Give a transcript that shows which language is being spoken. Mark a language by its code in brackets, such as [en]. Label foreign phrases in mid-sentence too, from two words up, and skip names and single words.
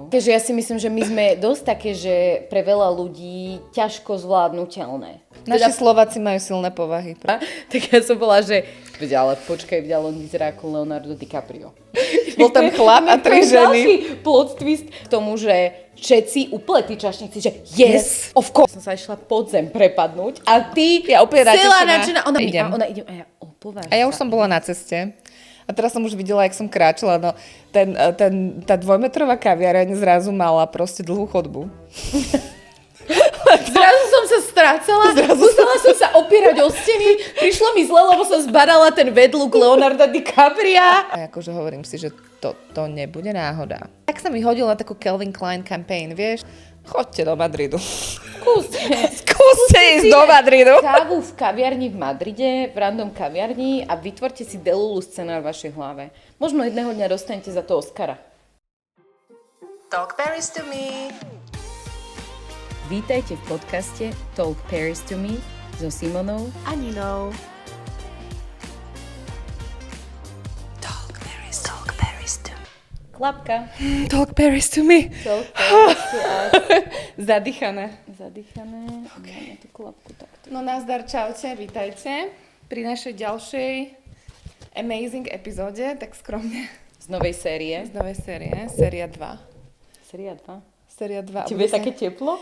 [sk] Takže ja si myslím, že my sme dosť také, že pre veľa ľudí ťažko zvládnutelné. Naši Slováci majú silné povahy. Tak ja som bola, že ale počkaj, on vyzerá ako Leonardo DiCaprio. Bol tam chlap a 3 ženy. Ďalší plot twist k tomu, že všetci úplne tí čašníci, že [en] yes, of course. [sk] Som sa išla pod zem prepadnúť a ty ja úplne celá nadšená. Ona idem. A ja opovážam. A ja už som bola na ceste. A teraz som už videla, jak som kráčala. No, tá 2-metrová kaviareň zrazu mala proste dlhú chodbu. Zrazu som sa strácala, musela som sa opierať o steny, prišlo mi zle, lebo som zbadala ten vedľuk Leonarda DiCapria. A akože hovorím si, že to nebude náhoda. Tak sa mi hodil na takú Calvin Klein campaign, vieš? Choďte do Madridu. Skúste ísť do Madridu. Kávu v kaviarni v Madride, v random kaviarni a vytvorte si Delulu scenár v vašej hlave. Možno jedného dňa dostanete za to Oscara. Talk Paris to me. Vítajte v podcaste Talk Paris to me so Simonou a Ninou. Talk Paris to me. Klapka. Talk Paris to me. Talk Paris to us. Zadýchané. Okay. Máme tú klapku takto. No nazdar, čaute, vítajte pri našej ďalšej amazing epizóde, tak skromne. Z novej série. Séria 2. Séria 2. Séria 2. Tebe je také teplo?